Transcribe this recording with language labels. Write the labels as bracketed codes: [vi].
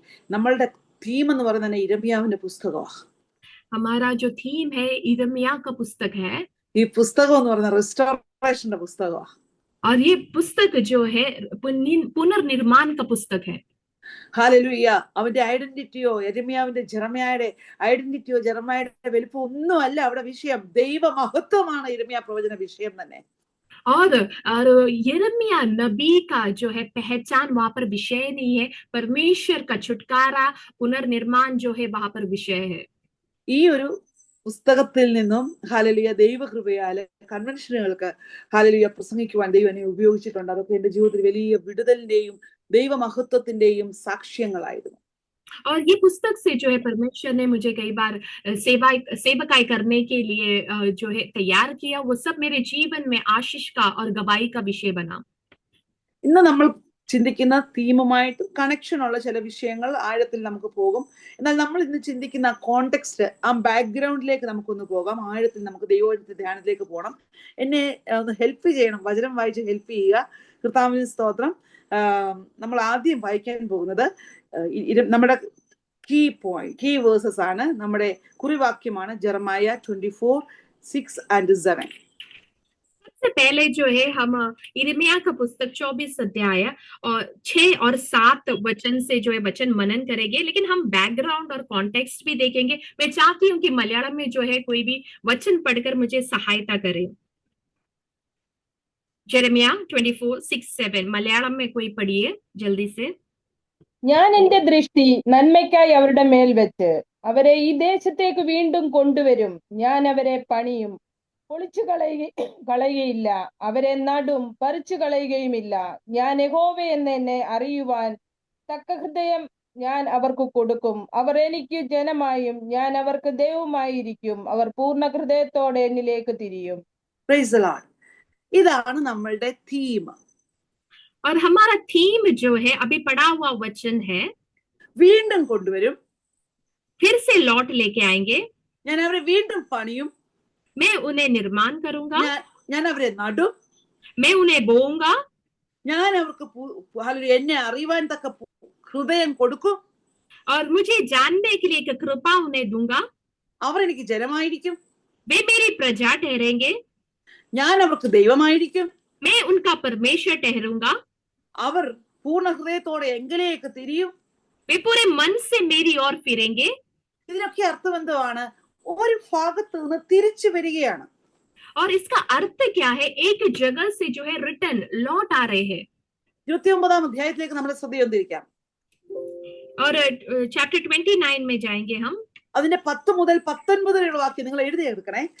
[ml] നമ്മളുടെ തീം എന്ന് പറയുന്നത് ഇരമ്യാവിന്റെ പുസ്തകമാണ്. [hi] हमारा जो थीम है इरमिया का पुस्तक है। [ml] ഈ പുസ്തകം എന്ന് പറയുന്നത് റിസ്റ്റോറേഷന്റെ പുസ്തകമാണ്. [hi] और ये पुस्तक जो है पुनर्निर्माण का पुस्तक है। [ml] ഹല്ലേലൂയ. അവന്റെ ഐഡന്റിറ്റിയോ ജെറമ്യായുടെ ഐഡന്റിറ്റിയോ ജെറമ്യായുടെ വലിപ്പം ഒന്നുമല്ല അവിടെ വിഷയം. ദൈവ മഹത്വമാണ് ഇരമ്യാ പ്രവചന വിഷയം തന്നെ. [hi] और यिर्मयाह नबी का जो है पहचान वहां पर विषय नहीं है, परमेश्वर का छुटकारा पुनर्निर्माण जो है वहां पर विषय है। [ml] ഈ ഒരു പുസ്തകത്തിൽ നിന്നും ഹല്ലേലൂയ ദൈവകൃപയാല് കൺവെൻഷനുകൾക്ക് ഹല്ലേലൂയ പ്രസംഗിക്കുവാൻ ദൈവം എന്നെ ഉപയോഗിച്ചിട്ടുണ്ട്. അതൊക്കെ എന്റെ ജീവിതത്തിൽ വലിയ വിടുതലിന്റെയും ദൈവമഹത്വത്തിന്റെയും സാക്ഷ്യങ്ങളായിരുന്നു. [hi] और ये पुस्तक से जो है परमेश्वर ने मुझे कई बार सेवकाई करने के लिए जो है तैयार किया। वो सब मेरे जीवन में आशीष का और गवाही का विषय बना। [ml] ഇന്ന് നമ്മൾ ചിന്തിക്കുന്ന തീമുമായിട്ട് കണക്ഷൻ ഉള്ള ചില വിഷയങ്ങൾ ആഴത്തിൽ നമുക്ക് പോകും. എന്നാൽ നമ്മൾ ഇന്ന് ചിന്തിക്കുന്ന കോണ്ടെക്സ്റ്റ്, ആ ബാക്ക്ഗ്രൗണ്ടിലേക്ക് നമുക്കൊന്ന് പോകാം. ആഴത്തിൽ നമുക്ക് ദൈവത്തിന്റെ ധ്യാനത്തിലേക്ക് പോകണം. എന്നെ ഒന്ന് ഹെൽപ്പ് ചെയ്യണം, വചനം വായിച്ച് ഹെൽപ്പ് ചെയ്യുക. കർത്താവിന് സ്തോത്രം. നമ്മൾ ആദ്യം വായിക്കാൻ പോകുന്നത് നമ്മുടെ കീ വേഴ്സസ് ആണ്, നമ്മുടെ കുറിവാക്യമാണ്. ജെറമായ 24:6-7. [hi] सबसे पहले जो है हम यिर्मयाह का पुस्तक 24 अध्याय और 6 और 7 वचन से जो है वचन मनन करेंगे, लेकिन हम बैकग्राउंड और कॉन्टेक्स्ट भी देखेंगे. मैं चाहती हूँ कि मलयालम में जो है कोई भी वचन पढ़कर मुझे सहायता करे. यिर्मयाह 24:6-7 मलयालम में कोई पढ़िए जल्दी से. [ml] ഞാൻ എന്റെ ദൃഷ്ടി നന്മയ്ക്കായി അവരുടെ മേൽ വെച്ച് അവരെ ഈ ദേശത്തേക്ക് വീണ്ടും കൊണ്ടുവരും. ഞാൻ അവരെ പണിയും, പൊളിച്ചു കളയുകയില്ല. അവരെ നടും, പറിച്ചു കളയുകയുമില്ല. ഞാൻ യഹോവ എന്ന് എന്നെ അറിയുവാൻ തക്ക ഹൃദയം ഞാൻ അവർക്ക് കൊടുക്കും. അവർ എനിക്ക് ജനമായും ഞാൻ അവർക്ക് ദൈവമായിരിക്കും. അവർ പൂർണ്ണ ഹൃദയത്തോടെ എന്നിലേക്ക് തിരിയും. [en] Praise the Lord. [ml] ഇതാണ് നമ്മളുടെ തീം. [hi] और हमारा थीम जो है अभी पढ़ा हुआ वचन है, [ml] വീണ്ടും കൊണ്ടുവരും, [hi] फिर से लौट लेके आएंगे. [ml] ഞാൻ അവരെ വീണ്ടും പണിയും, [hi] मैं उन्हें निर्माण करूंगा, [ml] ഞാൻ അവരെ നടും, [hi] मैं उन्हें बोऊंगा, [ml] ഞാൻ അവർക്ക് എന്നെ അറിയുവാൻ തക്ക ഹൃദയം കൊടുക്കും, [hi] और मुझे जानने के लिए एक कृपा उन्हें दूंगा. [ml] അവർ എനിക്ക് ജനമായിരിക്കും, [hi] वे मेरी प्रजा ठहरेंगे, [ml] ഞാൻ അവർക്ക് ദൈവമായിരിക്കും, [hi] मैं उनका परमेश्वर ठहरूंगा. [ml] അവർ പൂർണ്ണ ഹൃദയത്തോടെ എങ്കിലേക്ക് തിരിയും, [hi] वे पूरे मन से मेरी ओर फिरेंगे. [ml] ഇതിനൊക്കെ അർത്ഥമെന്തുവാണ്? ഒരു ഭാഗത്ത് നിന്ന് തിരിച്ചു വരികയാണ്. [hi] और इसका अर्थ क्या है? एक जगह से जो है रिटर्न लौट आ रहे हैं. [ml] 29-ാം അധ്യായത്തിലേക്ക് നമ്മുടെ ശ്രദ്ധയൊന്നിരിക്കാം. [hi] और चैप्टर 29 में जाएंगे हम. [ml] അതിന്റെ 10 മുതൽ 19 വരെയുള്ള വാക്യം നിങ്ങൾ എഴുതിയെടുക്കണേ.